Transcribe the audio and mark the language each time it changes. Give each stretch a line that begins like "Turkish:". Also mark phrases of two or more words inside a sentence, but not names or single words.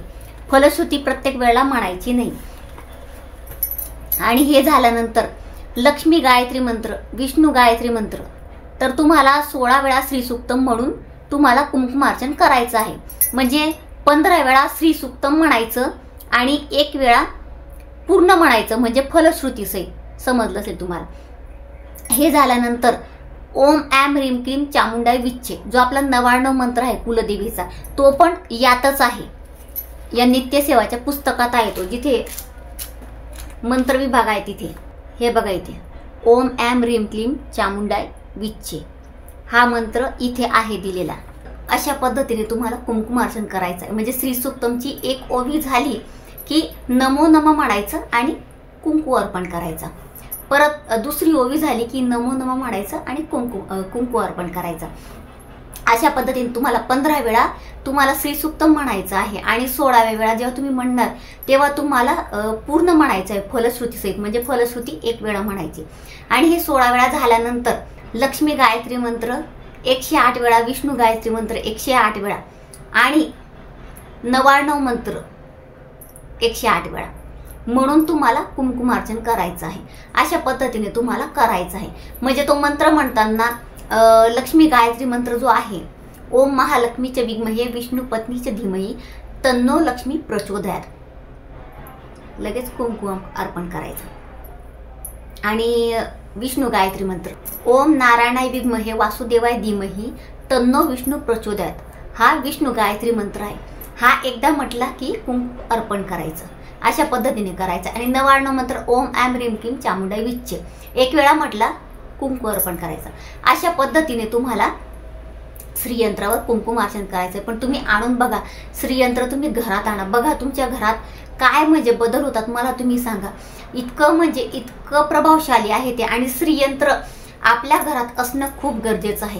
Marathi: फलश्रुती प्रत्येक वेळेला म्हणायची नाही। आणि हे झाल्यानंतर लक्ष्मी गायत्री मंत्र विष्णू गायत्री मंत्र, तर तुम्हाला 16 वेळा श्री सूक्तम म्हणून तुम्हाला कुंकुमार्चन करायचं आहे। म्हणजे 15 वेळा श्री सूक्तम म्हणायचं आणि 1 वेळा पूर्ण म्हणायचं, म्हणजे फलश्रुती सहित। समजलं असेल तुम्हाला। हे झाल्यानंतर
Sanskrit: ओम ऐम ह्रीम क्लीम चामुंडाय विच्चे,
Marathi: जो आपला 99 मंत्र आहे कुलदेवीचा, तो पण यातच आहे, या नित्यसेवाच्या पुस्तकात आहे तो, जिथे मंत्र विभाग आहे तिथे। हे बघा इथे
Sanskrit: ओम ऐम ह्रीम क्लीम चामुंडाय विच्चे
Marathi: हा मंत्र इथे आहे दिलेला। अशा पद्धतीने तुम्हाला कुंकुमार्चन करायचं आहे। म्हणजे श्री सूक्तमची 1 ओवी झाली की
Sanskrit: नमो नमः
Marathi: म्हणायचं आणि कुंकू अर्पण करायचं। परत दुसरी ओवी झाली की
Sanskrit: नमो नमः
Marathi: म्हणायचं आणि कुंकू अर्पण करायचं। अशा पद्धतीने तुम्हाला 15 वेळा तुम्हाला श्री सूक्तम म्हणायचं आहे आणि 16व्या वेळा जेव्हा तुम्ही म्हणणार तेव्हा तुम्हाला पूर्ण म्हणायचं आहे फलश्रुती सहित। म्हणजे फलश्रुती 1 वेळा म्हणायची। आणि हे 16 वेळा झाल्यानंतर लक्ष्मी गायत्री मंत्र 108 वेळा, विष्णू गायत्री मंत्र 108 वेळा आणि 99 मंत्र 108 वेळा म्हणून तुम्हाला कुंकुमार्चन करायचं आहे। अशा पद्धतीने तुम्हाला करायचं आहे। म्हणजे तो मंत्र म्हणताना लक्ष्मी गायत्री मंत्र जो आहे
Sanskrit: ओम महालक्ष्मीचे विद्महे विष्णू पत्नीचे धीमहि तन्नो लक्ष्मी प्रचोदयात,
Marathi: लगेच कुंकू अर्पण करायचं। आणि विष्णू गायत्री मंत्र
Sanskrit: ओम नारायणाय विद्महे वासुदेवाय धीमहि तन्नो विष्णू प्रचोदयात,
Marathi: हा विष्णू गायत्री मंत्र आहे। हा एकदा म्हटला की कुंकू अर्पण करायचं। अशा पद्धतीने करायचं। आणि 99 मंत्र
Sanskrit: ओम ऐम ह्रीम क्लीम चामुंडाय विच्चे
Marathi: 1 वेळा म्हटला कुंकू अर्पण करायचं। अशा पद्धतीने तुम्हाला श्रीयंत्रावर कुंकुमार्चन करायचं। पण तुम्ही आणून बघा, श्रीयंत्र तुम्ही घरात आणा, बघा तुमच्या घरात काय म्हणजे बदल होतात मला तुम्ही सांगा। इतकं म्हणजे इतकं प्रभावशाली आहे ते। आणि श्रीयंत्र आपल्या घरात असणं खूप गरजेचं आहे।